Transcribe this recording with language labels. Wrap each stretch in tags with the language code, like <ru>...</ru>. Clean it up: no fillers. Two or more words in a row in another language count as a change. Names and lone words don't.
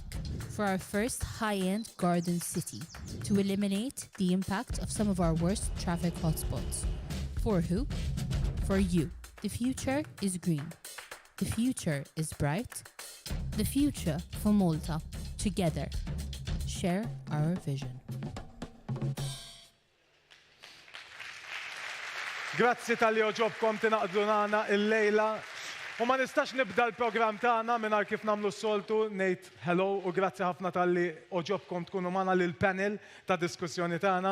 <en>For our first high-end garden city. To eliminate the impact of some of our worst traffic hotspots. For who? For you. The future is green. The future is bright. The future for Malta. Together. Share our vision.</en> <mt>Grazzi tal-li oġobkom tinaqdu nagħna il-lejla. U ma nistax nibda l-programm tagħna mingħajr kif nagħmlu s-soltu ngħid hello u grazzi ħafna tal-li oġobkom tkunu magħna lil panel ta' diskussjoni tagħna.</mt>